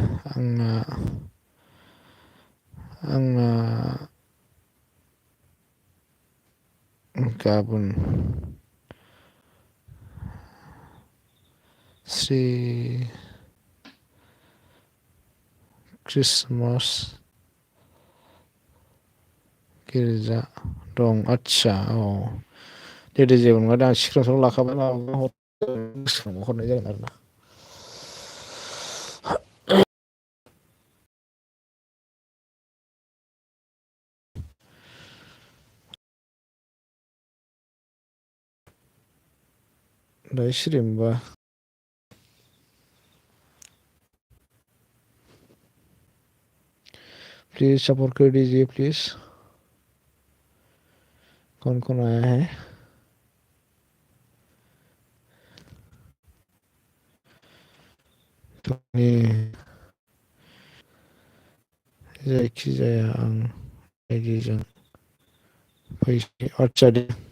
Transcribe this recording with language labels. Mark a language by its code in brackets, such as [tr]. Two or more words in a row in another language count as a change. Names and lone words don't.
[brx] आंना गाबोन श्री क्रिसमास गिर्जा दं आदसा दे जेबो नङा दा आं स्क्रिनसट लाखाबाय माबा गोसोखांबा हरनाय जागोन आरोना दायो सिरि मोनबा [hi] प्लीज सपोर्ट कर दीजिए प्लीज कौन कौन आया है [brx] जायखिजाया आं आइडिजों फैसा आदसा दे